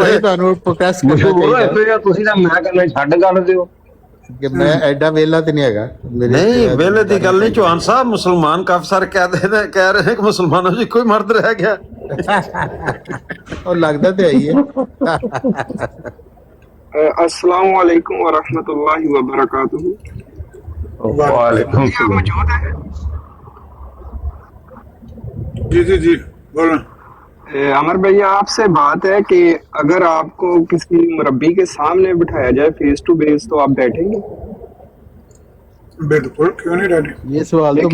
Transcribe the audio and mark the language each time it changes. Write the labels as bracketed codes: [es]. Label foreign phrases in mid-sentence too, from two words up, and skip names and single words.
[pa] ਬੜੇ ਤੁਹਾਨੂੰ ਪ੍ਰੋਟੈਸਟ ਕਰਨਾ ਮਸ਼ਹੂਰ ਹੋਏ ਚਾਹੀਦਾ ਪਏ ਆ ਤੁਸੀਂ ਤਾਂ, ਮੈਂ ਕਹਿੰਦਾ ਛੱਡ ਗੱਲ ਦਿਓ। ਕਿ ਮੈਂ ਐਡਾ ਵੇਲਾ ਤੇ ਨਹੀਂ ਹੈਗਾ। ਨਹੀਂ ਵੇਲੇ ਦੀ ਗੱਲ ਨਹੀਂ ਚੌਹਾਨ ਸਾਹਿਬ ਮੁਸਲਮਾਨ ਕਾਫੀ ਸਾਰੇ ਕਹਿ ਰਹੇ ਨੇ ਕਿ ਮੁਸਲਮਾਨੋਂ ਜੀ ਕੋਈ ਮਰਦ ਰਹਿ ਗਿਆ। ਉਹ ਲੱਗਦਾ ਤੇ ਆਈ ਹੈ। [ar] السلام عليكم ورحمة الله وبركاته. وعليكم السلام. [hi] जी जी जी बोलो। अमर भैया आपसे बात है कि अगर आपको किसी मुरब्बी के सामने बिठाया जाए [en] face to face [hi] तो आप बैठेंगे? बिल्कुल क्यों नहीं रेडी। ये सवाल तो